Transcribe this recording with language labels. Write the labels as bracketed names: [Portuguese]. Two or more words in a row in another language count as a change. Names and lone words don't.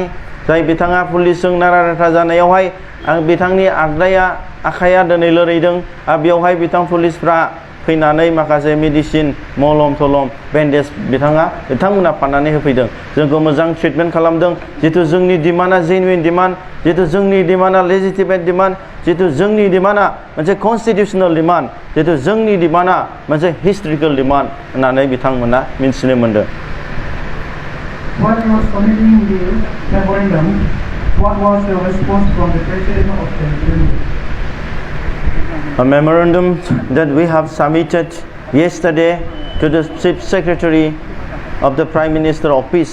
[Bodo] जाय बिथाङा पुलिसजों नारा नाथा जानायावहाय बिथांनि आखाइया दिनै लोरैदों आरो बेवहाय पुलिसफ्रा फैनानै माखासे मेडिसिन मलम थलम बेन्डेज बिथांमोना फाननानै होफैदों जोंखौ मोजां ट्रिटमेन्ट खालामदों जितु जोंनि डिमान्डआ [English] genuine demand [Bodo] जितु जोंनि डिमान्डआ [English] legitimate demand [Bodo] जितु जोंनि डिमान्डआ मोनसे [English] constitutional demand [Bodo] जितु जोंनि डिमान्डआ मोनसे [English] historical demand [Bodo] होननानै बिथांमोना मिन्थिनो मोनदों [English] While you were submitting the memorandum, what was the response from the President of the Union? A memorandum that we have submitted yesterday to the Chief Secretary of the Prime Minister Office.